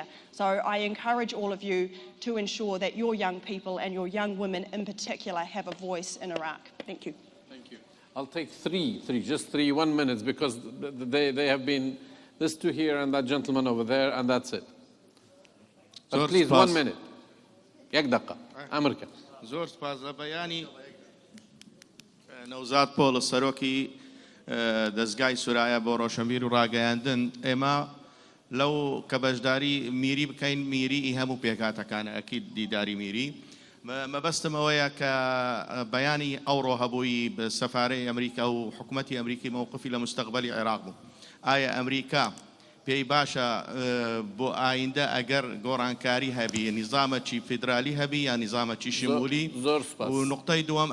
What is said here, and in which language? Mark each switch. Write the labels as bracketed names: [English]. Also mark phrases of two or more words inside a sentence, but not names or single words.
[English] So I encourage all of you to ensure that your young people and your young women in particular have a voice in Iraq. Thank you. Thank you. I'll take just three 1 minute, because they have been this two here and that gentleman over there, and that's it. But please, 1 minute. یک دقة. أمريكا. [Central Kurdish] زۆر سپاس بەیانی نەوزاد پۆڵ سەرۆکی دەستگای سورایە بۆ ڕۆشنبیر و ڕاگەیاندن ئێمە لەو کە بەشداری میری بکەین میری هەموو پێکاتەکانە ئەکید دیداری میری مەبەستمەوەیە کە بەیانی ئەوڕۆ هەبووی بە سەفارەی ئەمریکا و حکوومەتی ئەمریکی مووقفی لە مستەقبەلی عێراق بوو ئایا ئەمریکا پێی باشە بۆ ئایندە ئەگەر گۆڕانکاری هەبی نیزامەکی فیدرالی هەبی یا نیزامەکی شمولی و نقطەی دووەم